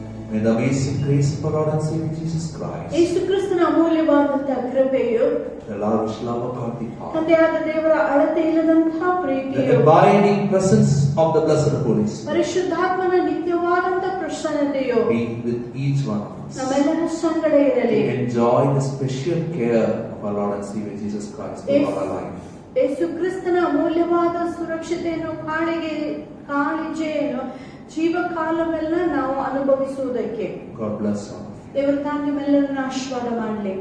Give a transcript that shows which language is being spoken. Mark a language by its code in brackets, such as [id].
[en] May the amazing grace of our Lord and Savior Jesus Christ, [kn] ಯೇಸು ಕ್ರಿಸ್ತನ ಅಮೂಲ್ಯವಾದಂತಹ ಕೃಪೆಯು, [en] the lavish love of God the Father, [kn] ತಂದೆಯಾದ ದೇವರ ಅಳತೆ ಇಲ್ಲದಂತಹ [en] the [kn] ಪ್ರೀತಿಯು, [en] abiding presence of the Blessed Holy Spirit [kn] ಪರಿಶುದ್ಧಾತ್ಮನ ನಿತ್ಯವಾದಂತಹ ಪ್ರಸನ್ನತೆಯು [en] be with each one of us, [kn] ನಮ್ಮೆಲ್ಲರ ಸಂಗಡ ಇರಲಿ. [en] to enjoy the special care of our Lord and Savior Jesus Christ throughout our life. [kn] ಯೇಸು ಕ್ರಿಸ್ತನ ಅಮೂಲ್ಯವಾದ ಸುರಕ್ಷತೆಯನ್ನು ಕಾಳಜಿಯನ್ನು ಜೀವಕಾಲವೆಲ್ಲ ನಾವು ಅನುಭವಿಸುವುದಕ್ಕೆ [en] God bless all of you. [kn] ದೇವರು ತಾನು ನಿಮ್ಮೆಲ್ಲರನ್ನ ಆಶೀರ್ವಾದ ಮಾಡಲಿ.